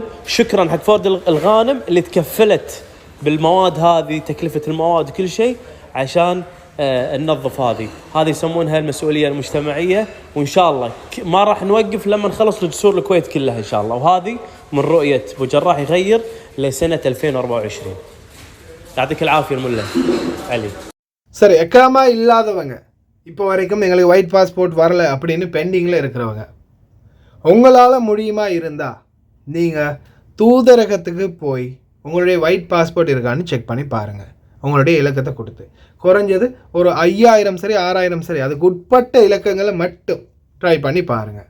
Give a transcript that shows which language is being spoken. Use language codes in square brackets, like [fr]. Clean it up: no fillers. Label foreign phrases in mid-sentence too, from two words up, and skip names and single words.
[ar] شكرا حق فورد الغانم اللي تكفلت بالمواد هذه، تكلفه المواد وكل شيء عشان ننظف. هذه يسمونها المسؤوليه المجتمعيه، وان شاء الله ما راح نوقف لما نخلص الجسور الكويت كلها ان شاء الله. وهذه من رؤيه ابو جراح يغير لسنه 2024. يعطيك العافيه الملا علي. [ta] சரி, எக்காமா இல்லாதவங்க இப்போ வரைக்கும் எங்களுக்கு [en] white passport [ta] வரல அப்படின்னு பெண்டிங்கில் இருக்கிறவங்க, உங்களால் முடியுமா இருந்தால் நீங்கள் தூதரகத்துக்கு போய் உங்களுடைய [en] white passport [ta] இருக்கான்னு செக் பண்ணி பாருங்கள். உங்களுடைய இலக்கத்தை கொடுத்து குறைஞ்சது ஒரு 5000 சரி 6000 சரி அதுக்கு உட்பட்ட இலக்கங்களை மட்டும் ட்ரை பண்ணி பாருங்கள்.